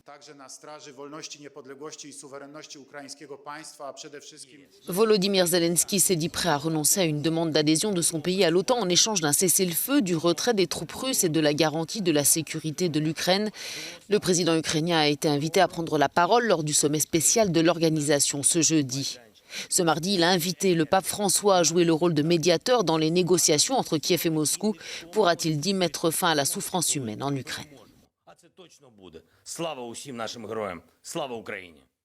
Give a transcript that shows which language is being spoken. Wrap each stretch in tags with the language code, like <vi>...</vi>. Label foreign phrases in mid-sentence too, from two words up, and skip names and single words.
<fr>Volodymyr Zelensky s'est dit prêt à renoncer à une demande d'adhésion de son pays à l'OTAN en échange d'un cessez-le-feu, du retrait des troupes russes et de la garantie de la sécurité de l'Ukraine. Le président ukrainien a été invité à prendre la parole lors du sommet spécial de l'organisation ce jeudi. Ce mardi, il a invité le pape François à jouer le rôle de médiateur dans les négociations entre Kiev et Moscou. Pourra-t-il dit mettre fin à la souffrance humaine en Ukraine?</fr> <uk>Це точно буде. Слава усім нашим героям. Слава Україні!</uk>